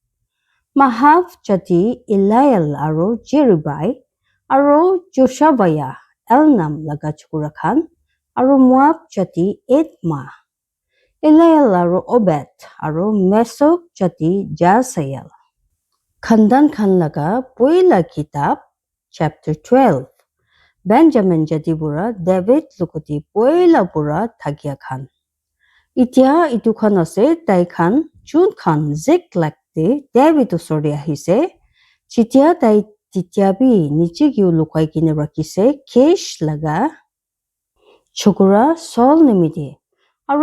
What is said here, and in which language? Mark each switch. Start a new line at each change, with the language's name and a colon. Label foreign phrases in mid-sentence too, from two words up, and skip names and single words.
Naga Pidgin: Mahav jati Eliel aru Jeribai, aru Joshavaya, Elnam laga chukura khan, aru Moab jati Edma, Eliel aru Obed, aru Mesok jati Jasael. Khandan khan laga poila kitab, chapter 12. Benjamin jati bura David lukoti poila bura thakia khan. Itia itu khan ase tai khan Jun khan Ziklag de David osori ahise. Chitia tai titia bi niche giu lukai kine rakise Kish laga chokora Saul nimide aru